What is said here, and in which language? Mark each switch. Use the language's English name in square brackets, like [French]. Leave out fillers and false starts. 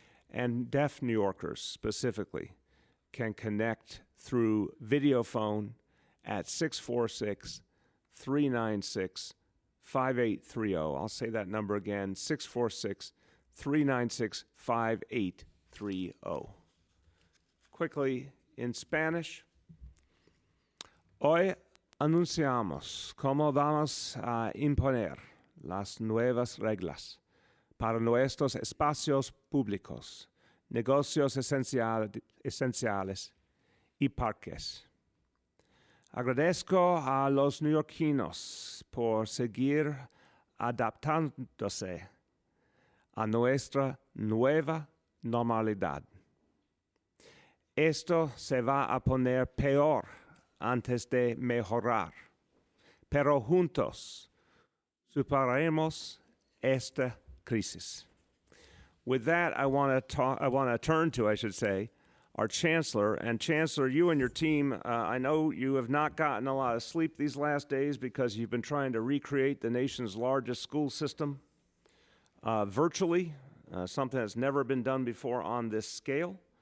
[English] And deaf New Yorkers specifically can connect through video phone at 646-396-5830. I'll say that number again, 646-396-5830. Quickly, in Spanish, [Spanish] hoy anunciamos cómo vamos a imponer las nuevas reglas para nuestros espacios públicos, negocios esenciales y parques. Agradezco a los neoyorquinos por seguir adaptándose a nuestra nueva normalidad. Esto se va a poner peor antes de mejorar, pero juntos superaremos esta crisis. [English] With that, I want to turn to, our Chancellor. And Chancellor, you and your team, I know you have not gotten a lot of sleep these last days because you've been trying to recreate the nation's largest school system virtually, something that's never been done before on this scale.